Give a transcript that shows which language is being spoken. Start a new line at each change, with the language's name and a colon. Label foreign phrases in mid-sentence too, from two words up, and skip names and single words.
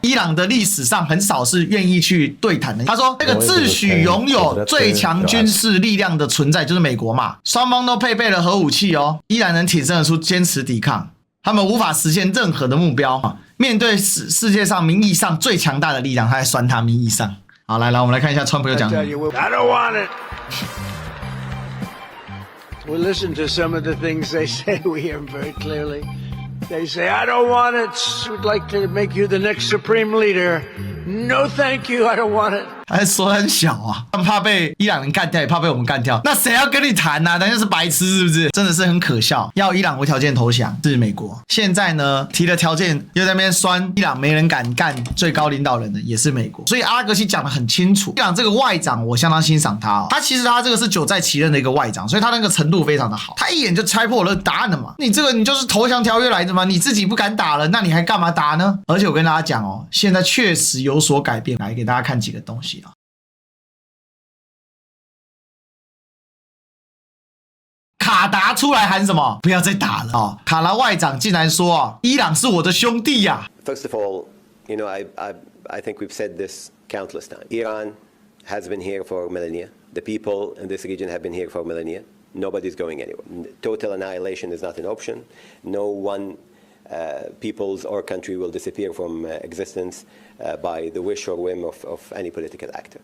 Chinese: 伊朗的歷史上很少是願意去對談的。他說，那個自詡擁有最強軍事力量的存在就是美國嘛，雙方都配備了核武器哦，依然能挺身而出，堅持抵抗。他們無法實現任何的目標，面對世界上名義上最強大的力量，他在酸他名義上。好，来，我們來看一下川普又講。
English: I don't want it. We listen to some of the things they say. We hear them very clearly. They say, I don't want it. We'd like to make you the next supreme leader. No, thank you. I don't want it.
Chinese: 還說很小啊，他们怕被伊朗人幹掉，也怕被我們幹掉。那誰要跟你談啊？那就是白痴，是不是？真的是很可笑。要伊朗無條件投降是美國，現在呢提了條件又在那邊酸伊朗沒人敢幹最高領導人的也是美國。所以阿拉格西講得很清楚，伊朗這個外長我相當欣賞他哦。他其實他這個是久在其任的一個外長，所以他那個程度非常的好。他一眼就猜破了答案了嘛。你這個你就是投降條約來的嘛，你自己不敢打了，那你還幹嘛打呢？而且我跟大家講哦，現在確實有所改變。來給大家看幾個東西啊。卡達出來喊什麼？不要再打了哦！卡達外長竟然說啊，伊朗是我的兄弟呀。
English: First of all, you know, I think we've said this countless times. Iran has been here for millennia. The people in this region have been here for millennia. Nobody's going anywhere. Total annihilation is not an option. No one peoples or country will disappear from existence by the wish or whim of any political actor.